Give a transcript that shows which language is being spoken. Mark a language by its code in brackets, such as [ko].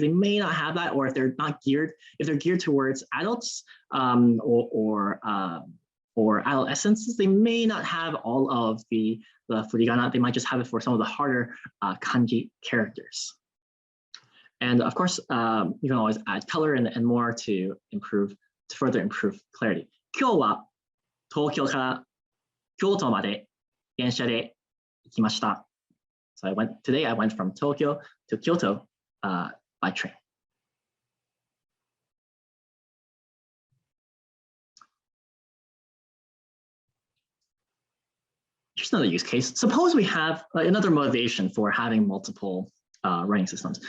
[en] They may not have that, or if they're geared towards adults or adolescents, they may not have all of the furigana. They might just have it for some of the harder kanji characters. And of course, you can always add color and more to further improve clarity. [ja] 今日は東京から京都まで電車で行きました。 [en] So today I went from Tokyo to Kyoto by train. Here's another use case. Suppose we have another motivation for having multiple writing systems.